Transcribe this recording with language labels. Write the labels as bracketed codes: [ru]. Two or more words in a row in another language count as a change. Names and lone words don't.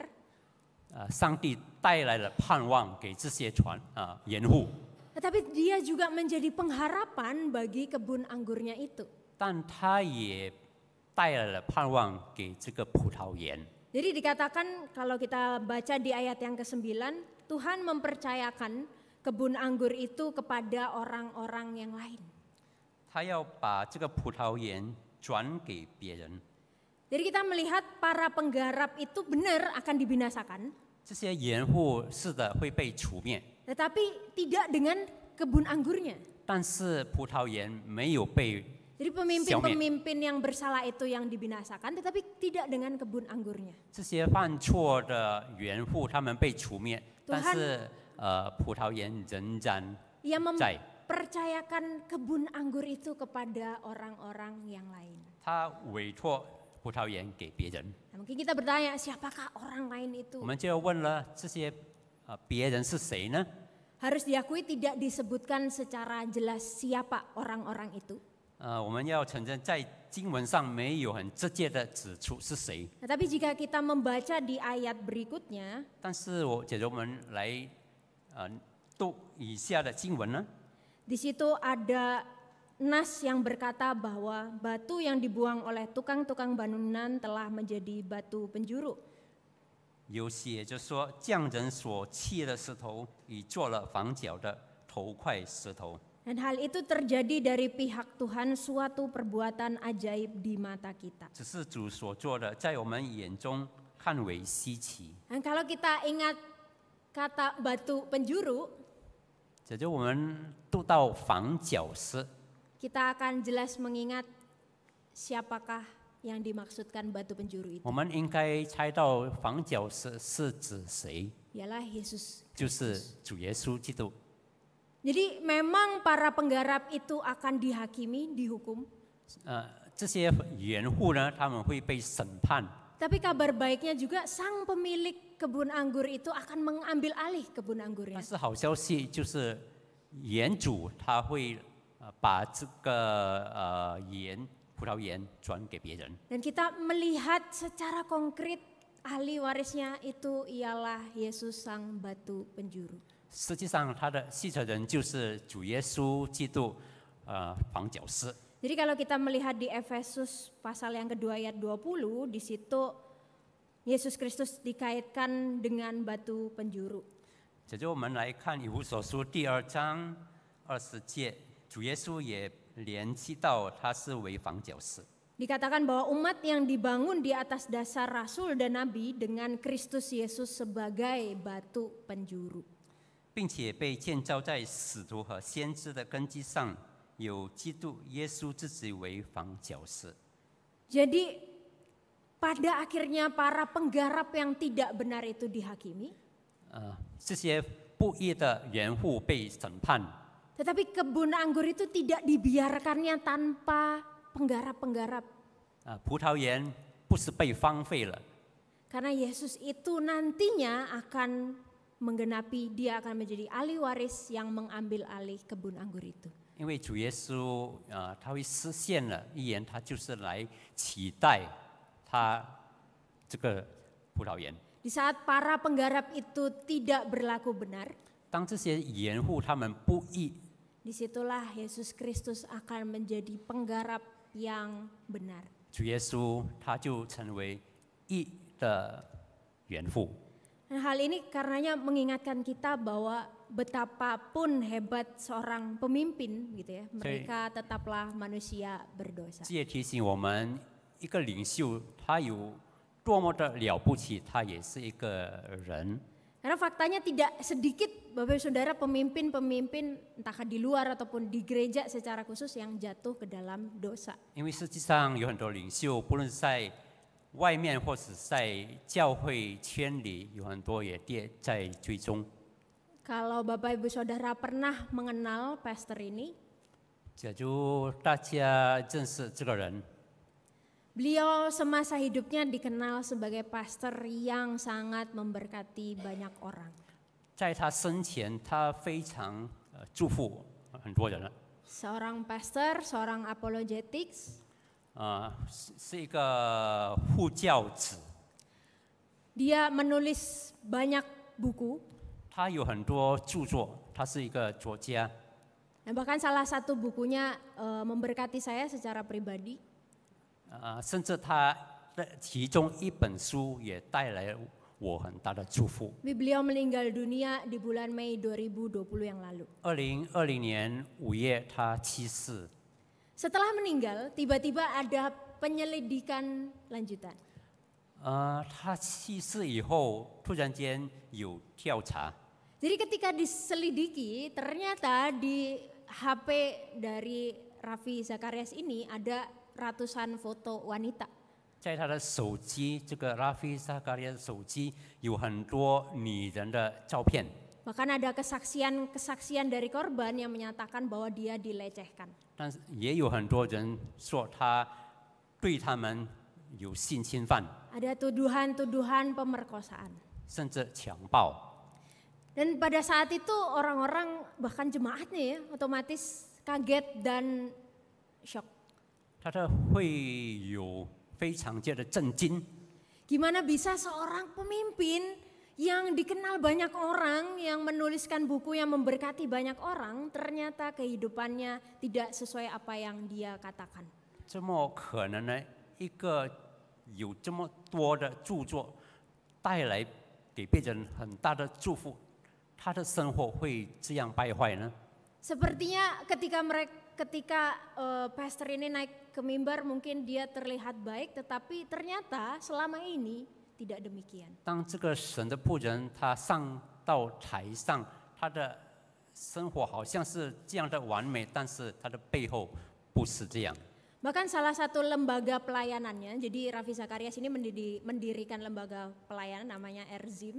[zh] 上帝带来了盼望给这些盐户， [id] tetapi dia juga menjadi pengharapan bagi kebun anggurnya itu. [zh] 但他也带来了盼望给这个葡萄园。 [id] Jadi dikatakan kalau kita baca di ayat yang ke-9, Tuhan mempercayakan kebun anggur itu kepada orang-orang yang lain. [zh] 他要把这个葡萄园转给别人。 [id] Jadi kita melihat para penggarap itu benar akan dibinasakan, [zh] 这些盐户是的会被除灭， [id] tetapi tidak dengan kebun anggurnya. [zh] 但是葡萄园没有被 [id] Jadi pemimpin-pemimpin yang bersalah itu yang dibinasakan, tetapi tidak dengan kebun anggurnya. [zh] 这些犯错的园户他们被除灭， [id] Tuhan [zh] 但是葡萄园仍然 [id] Ia [zh] 在。 [id] mempercayakan kebun anggur itu kepada orang-orang yang lain. [zh] 他委托葡萄园给别人， [id] Nah, mungkin kita bertanya, siapakah orang lain itu? [zh] 我们就要问了，这些别人是谁呢？ [id] Harus diakui tidak disebutkan secara jelas siapa orang-orang itu. [zh] 我们要承认，在经文上没有很直接的指出是谁。 [id] Nah, tapi jika kita membaca di ayat berikutnya, [zh] 但是假如我们来读以下的经文呢， [id] di situ ada nas yang berkata bahwa batu yang dibuang oleh tukang-tukang bangunan telah menjadi batu penjuru. [zh] 有写就说匠人所弃的石头，已做了房角的头块石头。 [id] Dan hal itu terjadi dari pihak Tuhan, suatu perbuatan ajaib di mata kita. [zh] 只是主所做的，在我们眼中看为稀奇。 [id] Dan kalau kita ingat kata batu penjuru, [zh] 假如我们读到房角石， [id] kita akan jelas mengingat siapakah yang dimaksudkan batu penjuru itu. [zh] 我们应该猜到房角石是指谁？ [id] Ialah Yesus. [zh] 就是主耶稣基督。 [id] Jadi memang para penggarap itu akan dihakimi, dihukum. [zh] 这些园户呢，他们会被审判。 [id] Tapi kabar baiknya juga sang pemilik kebun anggur itu akan mengambil alih kebun [zh] 但 [id] anggurnya. [zh] 是好消息就是园主他会把这个园葡萄园转给别人。 [id] Dan kita melihat secara konkret ahli warisnya itu ialah Yesus sang batu penjuru. [zh] 实际上，他的继承人就是主耶稣基督，房角石。 [id] Jadi kalau kita melihat di Efesus pasal yang kedua ayat 20, di situ Yesus Kristus dikaitkan dengan batu penjuru. [zh] 接着我们来看以弗所书第2章20节，主耶稣也连接到他是为房角石。 [id] Dikatakan bahwa umat yang dibangun di atas dasar rasul dan nabi dengan Kristus Yesus sebagai batu penjuru. [zh] 并且被建造在使徒和先知的根基上，有基督耶稣自己为房角石。 [id] Jadi pada akhirnya para penggarap yang tidak benar itu dihakimi. [zh] 这些不义的园户被审判， [id] Tetapi kebun anggur itu tidak dibiarkannya tanpa penggarap-penggarap. [zh] 葡萄园不是被荒废了， [id] Karena Yesus itu nantinya akan menggenapi, dia akan menjadi ahli waris yang mengambil alih kebun anggur itu. [zh] 因为主耶稣他会实现了预言，他就是来取代他这个葡萄园。 [id] Di saat para penggarap itu tidak berlaku benar, [zh] 当这些园户他们不义， [id] disitulah Yesus Kristus akan menjadi penggarap yang benar. [zh] 主耶稣他就成为义的园户。 [id] Nah, hal ini karenanya mengingatkan kita bahwa betapapun hebat seorang pemimpin, gitu ya, mereka tetaplah manusia berdosa. [zh] 这也提醒我们，一个领袖他有多么的了不起，他也是一个人。 [id] Karena faktanya tidak sedikit Bapak Ibu Saudara pemimpin-pemimpin entah di luar ataupun di gereja secara khusus yang jatuh ke dalam dosa. [zh] 因为实际上有很多领袖，不论是在外面或是在教会圈里，有很多也跌在追踪。 [id] Kalau Bapak Ibu Saudara pernah mengenal pastor ini, [zh] 假如大家认识这个人， [id] beliau semasa hidupnya dikenal sebagai pastor yang sangat memberkati banyak orang. [zh] 在他生前，他非常祝福很多人了。 [id] Seorang pastor, seorang apologetics, [zh] 是一个护教子， [id] dia menulis banyak buku. [zh] 他有很多著作，他是一个作家。 [id] Nah, bahkan salah satu bukunya memberkati saya secara pribadi. [zh] 甚至他的其中一本书也带来我很大的祝福。 [id] Beliau meninggal dunia di bulan Mei 2020 yang lalu. [zh] 2020 年5月，他去世。 [id] Setelah meninggal, tiba-tiba ada penyelidikan lanjutan. [zh] 他去世以后，突然间有调查， [id] Jadi ketika diselidiki, ternyata di HP dari Raffi Zacharias ini ada ratusan foto wanita. [zh] 在他的手机，这个拉菲萨卡利亚的手机有很多女人的照片。 [id] Bahkan ada kesaksian dari korban yang menyatakan bahwa dia dilecehkan. [zh] 但是也有很多人说他对他们有性侵犯， [id] Ada tuduhan-tuduhan pemerkosaan. [zh] 甚至强暴。 [id] Dan pada saat itu orang-orang bahkan jemaatnya ya otomatis kaget dan shock. [zh] 他的会有非常觉得震惊， [id] Gimana bisa seorang pemimpin yang dikenal banyak orang, yang menuliskan buku yang memberkati banyak orang, ternyata kehidupannya tidak sesuai apa yang dia katakan. [zh] 这么可能呢？一个有这么多的著作带来给别人很大的祝福，他的生活会这样败坏呢？ [id] Sepertinya ketika pastor ini naik ke mimbar mungkin dia terlihat baik, tetapi ternyata selama ini tidak demikian. [zh] 当这个神的仆人他上到台上，他的生活好像是这样的完美，但是他的背后不是这样。 [id] Bahkan salah satu lembaga pelayanannya, jadi Raffi Zacharias ini mendirikan lembaga pelayanan namanya Erzim.